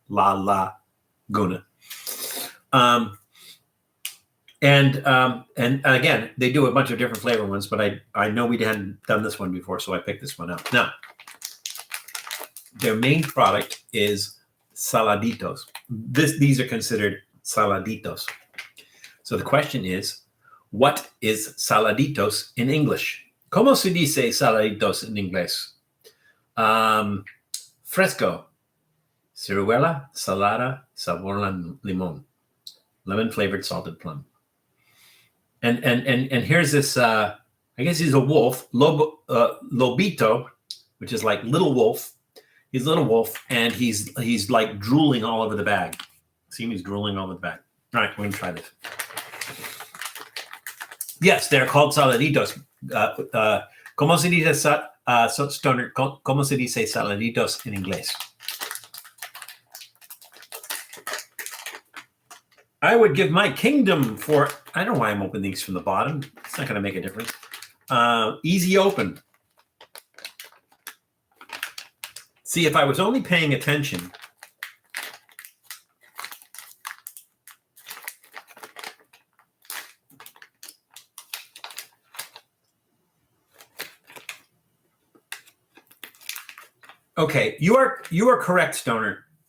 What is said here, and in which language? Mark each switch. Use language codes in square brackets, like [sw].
[en] And again, they do a bunch of different flavor ones, but I know we hadn't done this one before, so I picked this one out. Now, their main product is saladitos. These are considered saladitos. So the question is, what is saladitos in English? [es] ¿Cómo se dice saladitos en inglés? Fresco, ciruela, salada, sabor limón, [en] lemon-flavored salted plum. And here's this, I guess he's a wolf, Lobito, which is like little wolf. He's a little wolf, and he's like drooling all over the bag. See him? He's drooling all over the bag. All right, we're going to try this. Yes, they're called saladitos. [es] ¿Cómo se dice So, Stoner, ¿cómo se dice saladitos en inglés? [en] I would give my kingdom for, I don't know why I'm opening these from the bottom. It's not going to make a difference. Easy open. See, if I was only paying attention, okay, you are correct, Stoner.